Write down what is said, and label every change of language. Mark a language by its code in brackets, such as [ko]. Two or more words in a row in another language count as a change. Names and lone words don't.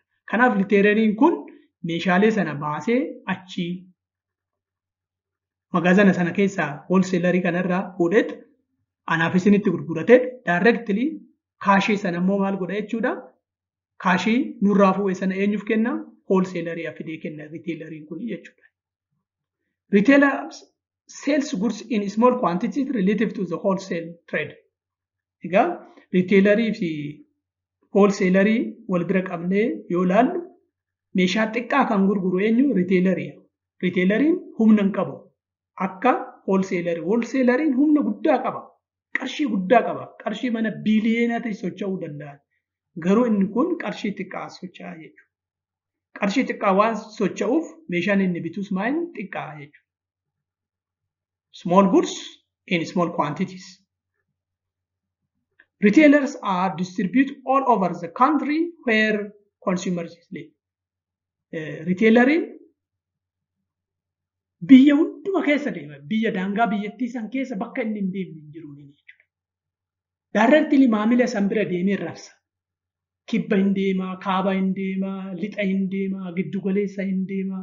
[om] Kanaaf riteeleriin kun meeshaalee sana baasee achii magaazana sana keessaa wholesaleriii kanarraa fuudheet anaaf isinitti gurguratee directly kaashii sana immoo maal godha jechuudha? Kaashii nurraa fuudhee sana eenyuuf kenna? Wholesaleriif fidee kenna riteeleriin kun jechuudha. [en] Retailers sells goods in small quantities relative to the wholesale trade. [om] Egaa riteelerii fi wholesaleriin wal bira qabnee yoo ilaallu meeshaa xiqqaa kan gurguru eenyu? Riteelerii. Riteeleriin humna hin qabu. Akka wholesaleriin. Wholesaleriin humna guddaa qaba. Qarshii guddaa qaba. Qarshii mana biiliyoonatti socho'uu danda'a. Garuu inni kun qarshii xiqqaa socho'a jechuudha. Qarshii xiqqaa waan socho'uuf meeshaan inni bitus maal xiqqaa jechuudha. [en] Small goods in small quantities. Retailers are distributed all over the country where consumers live. [om] Riteeleriin biyya hunduma keessa deema. Biyya daangaa biyyattii san keessa bakka inni hin deemne hin jiru jechuudha. Directly maamila san bira deemee rabsa. Kibba hin deemaa, kaaba hin deemaa, lixa hin deemaa, giddu galeessa hin deemaa.